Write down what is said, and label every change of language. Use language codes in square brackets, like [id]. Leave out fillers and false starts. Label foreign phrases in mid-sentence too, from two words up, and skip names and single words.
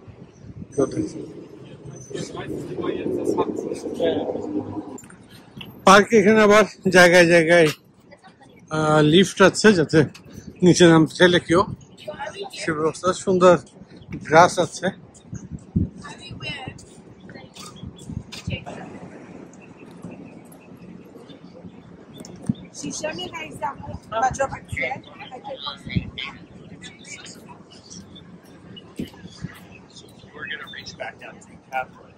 [bn] পার্কে এখানে আবার জায়গায় জায়গায় লিফট আছে, যাতে নিচে নামতে চাইলে কেউ, সে ব্যবস্থা। সুন্দর গ্রাস আছে। [fr] Si jamais, par exemple, ma job actuelle, [en] We're gonna reach back out to Catherine.